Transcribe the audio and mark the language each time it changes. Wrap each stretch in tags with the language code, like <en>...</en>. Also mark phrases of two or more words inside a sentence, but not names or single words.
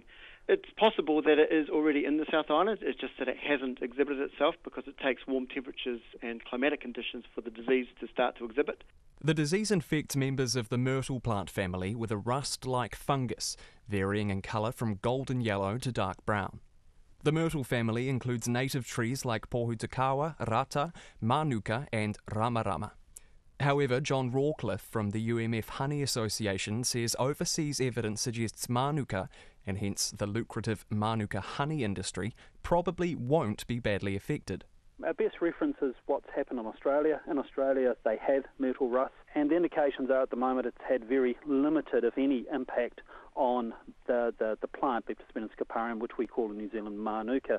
<en>It's possible that it is already in the South Island, it's just that it hasn't exhibited itself because it takes warm temperatures and climatic conditions for the disease to start to exhibit. The disease infects members of the myrtle plant family with a rust-like fungus, varying in colour from golden yellow to dark brown. The myrtle family includes native trees like pohutukawa, rata, manuka and ramarama. However, John Rawcliffe from the UMF Honey Association says overseas evidence suggests manuka, and hence the lucrative manuka honey industry, probably won't be badly affected. Our best reference is what's happened in Australia. In Australia, they have myrtle rust, and the indications are at the moment it's had very limited, if any, impact on the plant, Leptospinus scoparium, which we call in New Zealand manuka.</en>